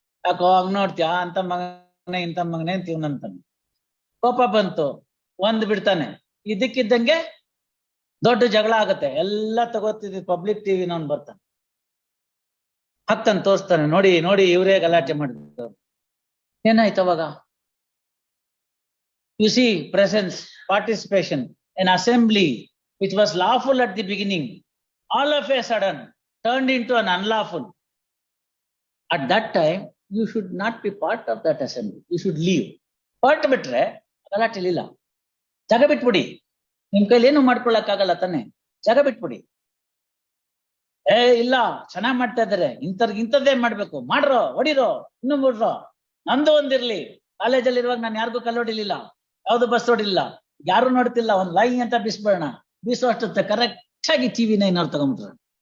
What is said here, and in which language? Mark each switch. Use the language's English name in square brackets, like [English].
[Kannada] ಯಾಕೋ ಹಂಗ್ ನೋಡ್ತೀಯ, ಅಂತ ಮಗನೇ ಇಂಥ ಮಗನೇ ಅಂತ ಇವನಂತಾನೆ. ಕೋಪ ಬಂತು, ಒಂದ್ ಬಿಡ್ತಾನೆ, ಇದಕ್ಕಿದ್ದಂಗೆ ದೊಡ್ಡ ಜಗಳ ಆಗತ್ತೆ. ಎಲ್ಲ ತಗೋತಿದ್ ಪಬ್ಲಿಕ್ ಟಿವಿ ನವ್ನು ಬರ್ತಾನೆ, ಹಾಕ್ತಾನೆ, ತೋರಿಸ್ತಾನೆ, ನೋಡಿ ನೋಡಿ ಇವರೇ ಗಲಾಟೆ ಮಾಡಿದ್ರು. ಏನಾಯ್ತು ಅವಾಗ? [English] You see presence, participation, an assembly which was lawful at the beginning, all of a sudden turned into an unlawful. At that time you should not be part of that assembly, you should leave. [Kannada] ಹೊರಟು ಬಿಟ್ರೆ ಗಲಾಟೆ ಇಲ್ಲ, ಜಾಗ ಬಿಟ್ಬಿಡಿ. ನಿಮ್ ಕೈಲಿ ಏನು ಮಾಡ್ಕೊಳಕ್ಕಾಗಲ್ಲ ತಾನೆ, ಜಾಗ ಬಿಟ್ಬಿಡಿ. ಇಲ್ಲ ಚೆನ್ನಾಗ್ ಮಾಡ್ತಾ ಇದಾರೆ, ಇಂಥದ್ದೇ ಮಾಡ್ಬೇಕು, ಮಾಡ್ರೋ, ಹೊಡಿರೋ, ಇನ್ನು ಬಿಡ್ರೋ. ನಂದು ಒಂದಿರ್ಲಿ. ಕಾಲೇಜಲ್ಲಿ ಇರುವಾಗ ನಾನು ಯಾರಿಗೂ ಕಲ್ಲೊಡಿಲಿಲ್ಲ, ಯಾವ್ದು ಬಸ್ ಹೊಡಿಲಿಲ್ಲ, ಯಾರು ನೋಡ್ತಿಲ್ಲ, ಒಂದ್ ಲೈ ಅಂತ ಬೀಸ್ಬೇಡ, ಬೀಸುವಷ್ಟು ಕರೆಕ್ಟ್ ಆಗಿ ಟಿವಿ 9 ಅವ್ರು ತಗೊಂಡ್ಬಿಟ್ರು.